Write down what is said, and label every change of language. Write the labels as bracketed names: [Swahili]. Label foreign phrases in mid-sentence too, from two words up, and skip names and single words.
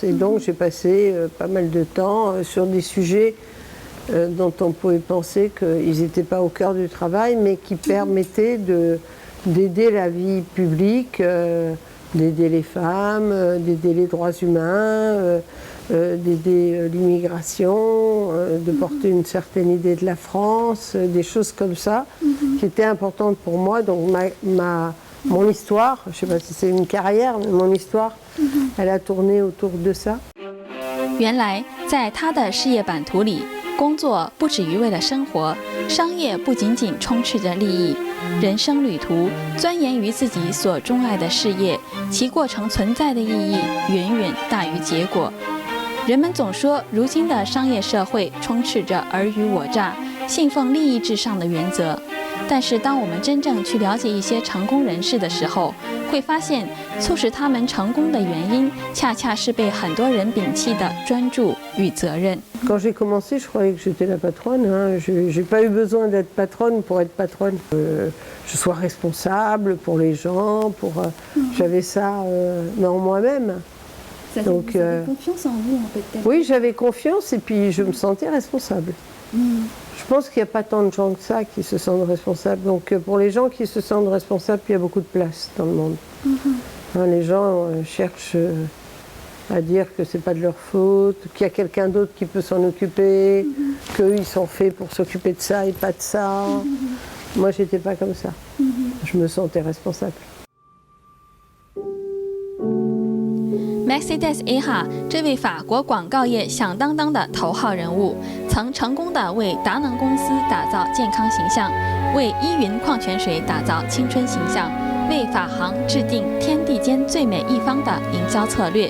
[French] Et donc j'ai passé pas mal de temps sur des sujets dont on pouvait penser qu'ils n'étaient pas au cœur du travail, mais qui permettaient d'aider la vie publique, d'aider les femmes, d'aider les droits humains, d'aider l'immigration, de porter une certaine idée de la France, des choses comme ça, qui étaient importantes pour moi. Donc mon histoire, je ne sais pas si c'est une carrière, mais mon histoire, elle a tourné autour de ça. [Chinese] 原来，在他的事业版图里，工作不止于为了生活，商业不仅仅充斥着利益。人生旅途，钻研于自己所钟爱的事业，其过程存在的意义远远大于结果。人们总说，如今的商业社会充斥着尔虞我诈、信奉利益至上的原则。但是，当我们真正去了解一些成功人士的时候，会发现，促使他们成功的原因，恰恰是被很多人摒弃的专注与责任。 [French] Quand j'ai commencé, je croyais que j'étais la patronne. Je n'ai pas eu besoin d'être patronne pour être patronne. Je sois responsable pour les gens. J'avais ça en moi-même. Donc, vous avez confiance en vous, en fait. Oui, j'avais confiance et puis je me sentais responsable. Je pense qu'il n'y a pas tant de gens que ça qui se sentent responsables. Donc pour les gens qui se sentent responsables, il y a beaucoup de place dans le monde. Les gens cherchent à dire que c'est pas de leur faute, qu'il y a quelqu'un d'autre qui peut s'en occuper, qu'eux ils sont faits pour s'occuper de ça et pas de ça. Moi j'étais pas comme ça. Je me sentais responsable. [Chinese] Mercedes-AHA 这位法国广告业响当当的头号人物，曾成功地为达能公司打造健康形象，为依云矿泉水打造青春形象，为法航制定天地间最美一方的营销策略。